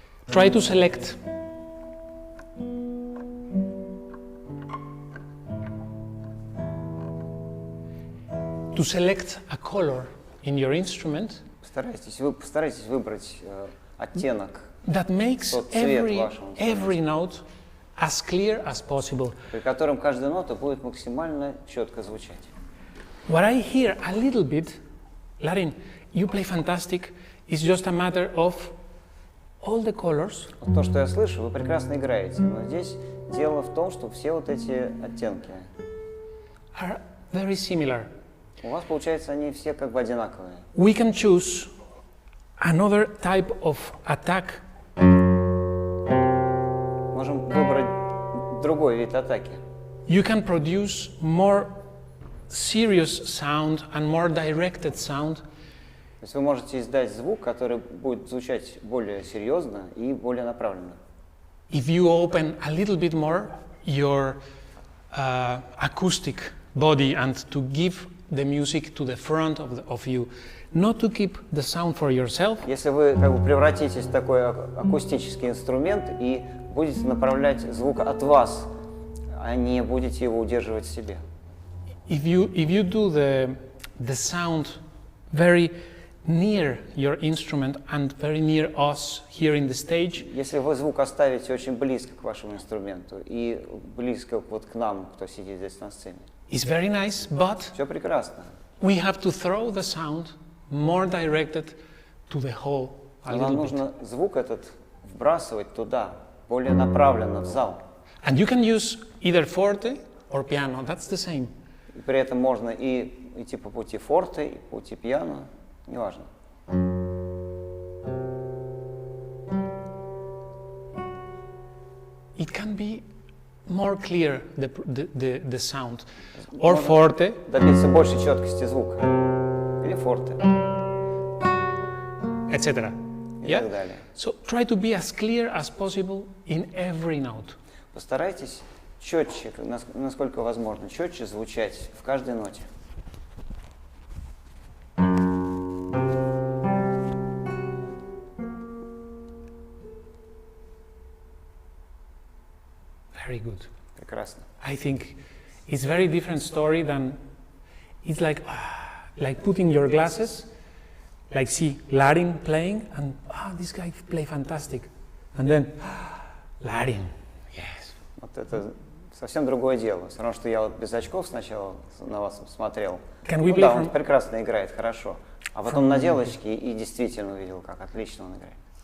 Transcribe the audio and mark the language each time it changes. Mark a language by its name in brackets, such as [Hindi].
[English] Try to select a color in your instrument [Russian] Постарайтесь выбрать оттенок, [English] that makes [Russian] тот цвет вашего [English] every note as clear as possible. [Russian] при котором каждая нота будет максимально четко звучать. [English] What I hear a little bit, Larin, you play fantastic, it's just a matter of all the colors. [Russian] Вот то, что я слышу, вы прекрасно играете, но здесь дело в том, что все вот эти оттенки [English] Are very similar. [Russian] у вас, получается, они все как бы одинаковые. [English] We can choose another type of attack. [Russian] Можем выбрать другой вид атаки. [English] You can produce more serious sound and more directed sound. [Russian] То есть вы можете издать звук, который будет звучать более серьезно и более направленно. [English] If you open a little bit more your acoustic body and to give the music to the front of you, not to keep the sound for yourself. [Russian] Если вы как бы превратитесь в такой акустический инструмент и будете направлять звук от вас, а не будете его удерживать в себе. [English] If you do the sound very near your instrument and very near us here in the stage. [Russian] Если вы звук оставите очень близко к вашему инструменту и близко вот к нам, кто сидит здесь на сцене. [English] It's very nice, but [Russian] все прекрасно. [English] We have to throw the sound more directed to the hall a [Russian] Нам [English] little [Russian] нужно [English] bit. [Russian] звук этот вбрасывать туда, более направленно в зал. [English] And you can use either forte or piano, that's the same. [Russian] И при этом можно и идти по пути форте, и по пути пиано, неважно. [English] It can be more clear, the sound, or forte, [Russian] Добиться большей четкости звука, или форте, [English] etc. [Russian] и так далее. [English] So try to be as clear as possible in every note. [Russian] Постарайтесь четче, насколько возможно, четче звучать в каждой ноте. [English] Very good. [Russian] Прекрасно. [English] I think it's very different story than it's like putting your glasses, like see Larin playing, and this guy play fantastic, and then Larin, yes. [Russian] Вот это совсем другое дело. Все равно, что я вот без очков сначала на вас смотрел. [English] Can we [Russian] Ну [English] play [Russian] да, [English] from- [Russian] он прекрасно играет, хорошо. А потом надел очки и действительно увидел, как отлично он играет.